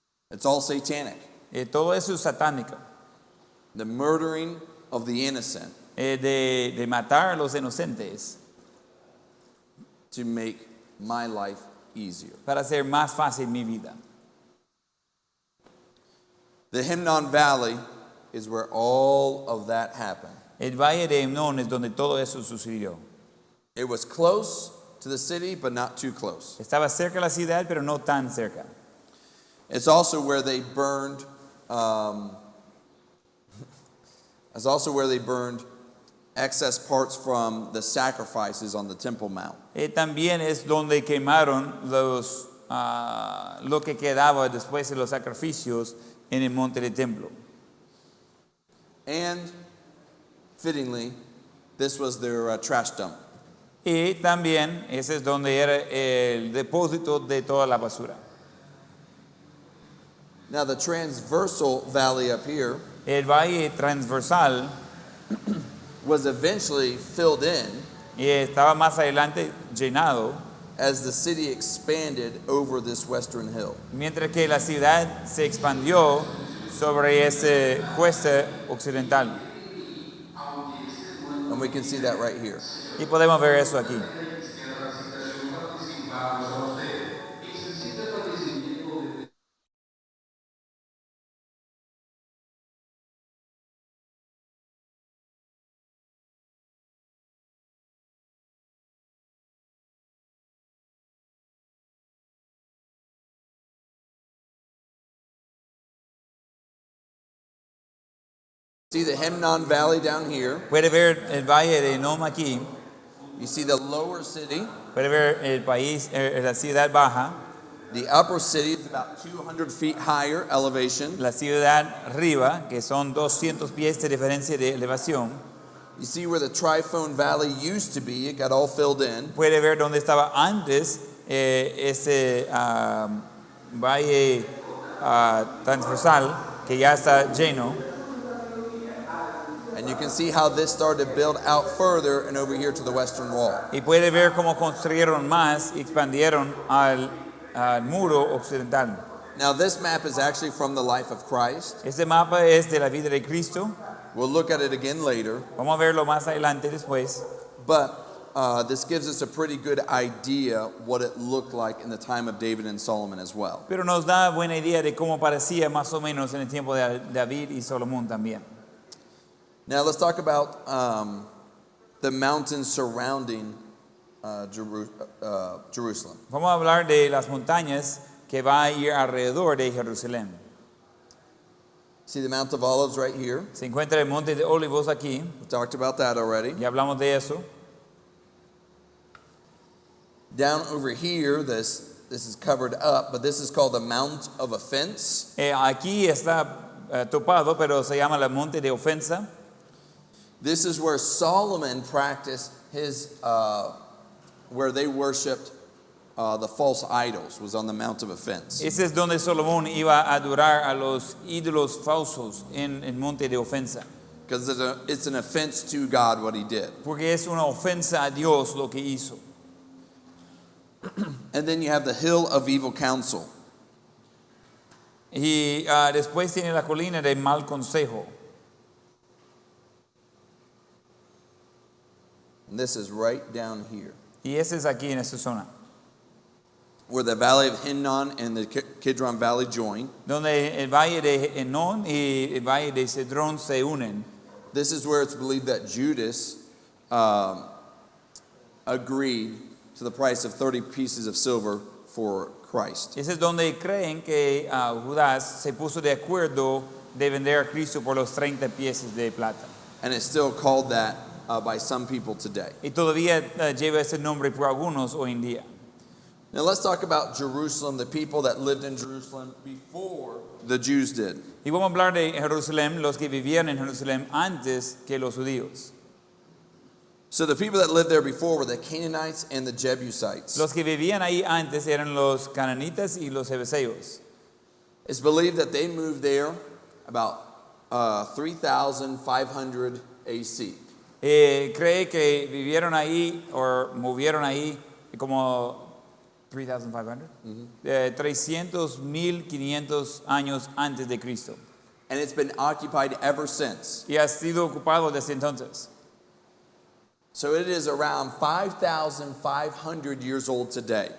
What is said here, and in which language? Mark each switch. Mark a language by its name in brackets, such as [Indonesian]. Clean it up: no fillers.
[English] It's all satanic. [Spanish] Todo eso es satánico. [English] The murdering of the innocent [Spanish] De matar a los inocentes [English] to make my life easier. [Spanish] para hacer más fácil mi vida. [English] The Himnon Valley is where all of that happened. [Spanish] El valle de Hemnón es donde todo eso sucedió. [English] It was close to the city, but not too close. [Spanish] Estaba cerca de la ciudad, pero no tan cerca. [English] It's also where they burned. It's also where they burned excess parts from the sacrifices on the Temple Mount. [Spanish] También es donde quemaron lo que quedaba después de los sacrificios en el monte del templo. [English] And fittingly, this was their trash dump. [Spanish] Y también ese es donde era el depósito de toda la basura. [English] Now the transversal valley up here [Spanish] El valle transversal [English] was eventually filled in [Spanish] estaba más adelante llenado, [English] as the city expanded over this western hill. [Spanish] mientras que la ciudad se expandió sobre ese cuesta occidental. [English] And we can see that right here. [Spanish] Y podemos ver eso aquí. [English] See the Hemnon Valley down here. [Spanish] Puede ver el valle de Enom aquí. [English] You see the lower city. [Spanish] Puede ver el país, la ciudad baja. [English] The upper city is about 200 feet higher elevation. [Spanish] La ciudad arriba, que son 200 pies de diferencia de elevación. [English] You see where the Triphone Valley used to be. It got all filled in. [Spanish] Puede ver dónde estaba antes ese valle transversal que ya está lleno. [English] And you can see how this started to build out further and over here to the western wall. [Spanish] Y puede ver cómo construyeron más y expandieron al muro occidental. [English] Now this map is actually from the life of Christ. [Spanish] Este mapa es de la vida de Cristo. [English] We'll look at it again later. [Spanish] Vamos a verlo más adelante después. [English] But this gives us a pretty good idea what it looked like in the time of David and Solomon as well. [Spanish] Pero nos da buena idea de cómo parecía más o menos en el tiempo de David y Salomón también. [English] Now let's talk about the mountains surrounding Jerusalem. [Spanish] Vamos a hablar de las montañas que va a ir alrededor de Jerusalén. [English] See the Mount of Olives right here? [Spanish] Se encuentra el monte de Olivos aquí. [English] We talked about that already. [Spanish] Ya hablamos de eso. [English] Down over here, this is covered up, but this is called the Mount of Offense. [Spanish] Aquí está topado, pero se llama el monte de ofensa. [English] This is where Solomon practiced his, where they worshipped the false idols, was on the Mount of Offense. [Spanish] Ese es donde Salomón iba a adorar a los ídolos falsos en el monte de ofensa. [English] Because it's an offense to God what he did. [Spanish] Porque es una ofensa a Dios lo que hizo. [English] And then you have the hill of evil counsel. [Spanish] Y después tiene la colina de mal consejo. [English] And this is right down here, [Spanish] Y ese es aquí en esta zona. [English] where the valley of Hinnon and the Kidron Valley join. [Spanish] Donde el valle de Enón y el valle de Cedrón se unen. [English] This is where it's believed that Judas agreed to the price of 30 pieces of silver for Christ. [Spanish] Ese es donde creen que Judas se puso de acuerdo de vender a Cristo por los 30 piezas de plata. [English] And it's still called that by some people today. [Spanish] Y todavía lleva ese nombre por algunos hoy en día. [English] Now let's talk about Jerusalem, the people that lived in Jerusalem before the Jews did. [Spanish] Y vamos a hablar de Jerusalén, los que vivían en Jerusalén antes que los judíos. [English] So the people that lived there before were the Canaanites and the Jebusites. [Spanish] Los que vivían ahí antes eran los cananitas y los jebuseos. [English] It's believed that they moved there about 3,500 AC. [Spanish] Cree que vivieron ahí o movieron ahí como 3,500, 300,500 años antes de Cristo. [English] And it's been occupied ever since. [Spanish] Y ha sido ocupado desde entonces. [English] So it is around 5,500 years old today.